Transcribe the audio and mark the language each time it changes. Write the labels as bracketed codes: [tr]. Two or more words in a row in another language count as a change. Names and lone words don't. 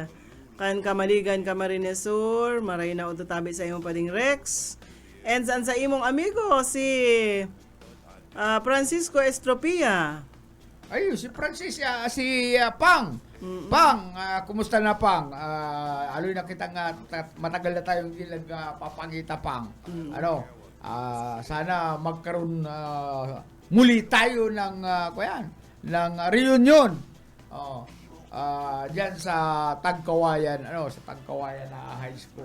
[bik] Kan Kamaligan, Camarines Sur, maray na ututabi sa imong Pading Rex. And saan sa imong amigo, si Francisco Estropia. Ay, si Francis, si Pang. Pang, kumusta na Pang? [tl] Aloy na kitang matagal na tayong papagita Pang. Sana magkaroon muli tayo ng reunion. Diyan sa Tagkawayan, sa Tagkawayan na high school.